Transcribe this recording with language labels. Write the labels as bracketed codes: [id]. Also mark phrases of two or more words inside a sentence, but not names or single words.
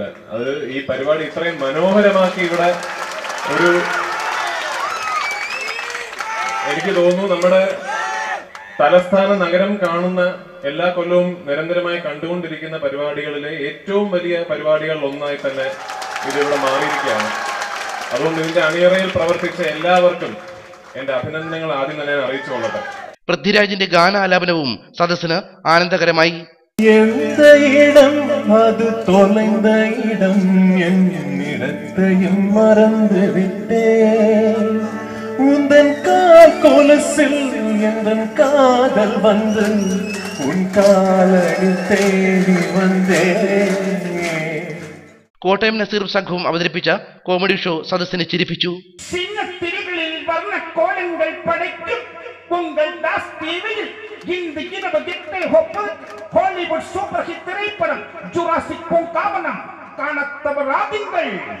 [ml] അത് ഈ പരിപാടി ഇത്രയും മനോഹരമാക്കി ഇവിടെ ഒരു, എനിക്ക് തോന്നുന്നു നമ്മുടെ തലസ്ഥാന നഗരം കാണുന്ന എല്ലാ കൊല്ലവും നിരന്തരമായി കണ്ടുകൊണ്ടിരിക്കുന്ന പരിപാടികളിലെ ഏറ്റവും വലിയ പരിപാടികളിൽ ഒന്നായി തന്നെ ഇതിവിടെ മാറിയിരിക്കുകയാണ്. അതുകൊണ്ട് ഇതിന്റെ അണിയറയിൽ പ്രവർത്തിച്ച എല്ലാവർക്കും എന്റെ അഭിനന്ദനങ്ങൾ ആദ്യം തന്നെ അറിയിച്ചു കൊള്ളട്ടെ. പൃഥ്വിരാജിന്റെ ഗാനാലാപനവും സദസ്സിന് ആനന്ദകരമായി. [ta] அது தொலைந்த இடம் என்னிடத்தையும் மறந்து விட்டேன் உந்தன் கால் கொலுசில் எந்தன் காதல் வந்து உன் காலடி தேடி வந்தேன். [ml] കോട്ടയം നസീറും സംഘവും അവതരിപ്പിച്ച കോമഡി ഷോ സദസ്സിനെ ചിരിപ്പിച്ചു. [ta] சின்னத்திரிகளில் வர்ண கோலங்கள் படைக்கும் உங்கள் தாஸ் டிவியில் இந்த இரவு ஹாலிவுட் [en] super hit [ta] திரைப்படம் ஜுராசிக் பூங்காவனம் காணத் தவறாதீர்கள்.